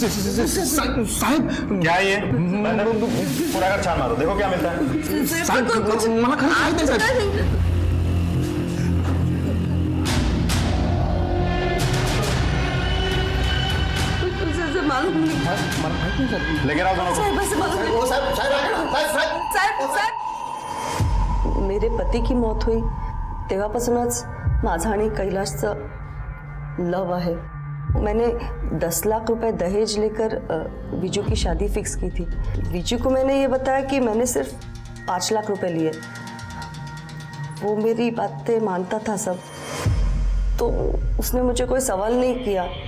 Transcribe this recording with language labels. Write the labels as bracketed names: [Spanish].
[Hindi] साहब क्या ये पूरा घर छान मारो, देखो क्या मिलता है। [Marathi] साहब मला खरं माहिती आहे साहब। [Hindi] मालूम नहीं, लेके आओ दोनों को। मेरे पती की मौत हुई [Marathi] तेव्हापासूनच माझा आणि कैलाशचं लव आहे। [Hindi] मैंने 10 लाख रुपए दहेज लेकर विजू की शादी फिक्स की थी। विजू को मैंने ये बताया कि मैंने सिर्फ 5 लाख रुपए लिए। वो मेरी बातें मानता था सब, तो उसने मुझे कोई सवाल नहीं किया।